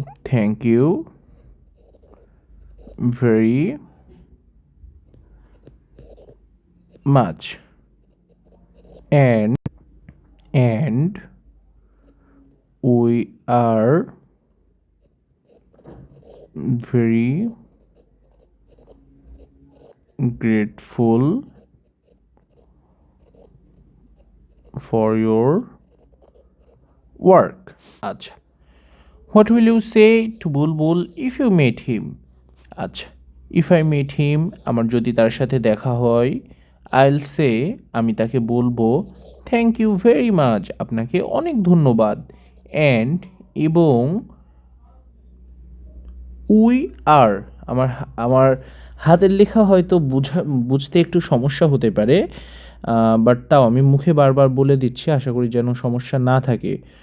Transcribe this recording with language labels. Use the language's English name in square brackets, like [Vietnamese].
[English] Thank you very much, and we are very grateful for your work. আচ্ছা, what will you say to Bulbul if you meet him? [Bangla] আচ্ছা, [English] if I meet him, [Bangla] আমার যদি তার সাথে দেখা হয়, [English] I'll say, [Bangla] আমি তাকে বলবো, [English] thank you very much, [Bangla] আপনাকে অনেক ধন্যবাদ, অ্যান্ড, এবং, [English] we are, [Bangla] আমার আমার হাতের লেখা হয়তো বুঝতে একটু সমস্যা হতে পারে, বাট তাও আমি মুখে বারবার বলে দিচ্ছি, আশা করি যেন সমস্যা না থাকে।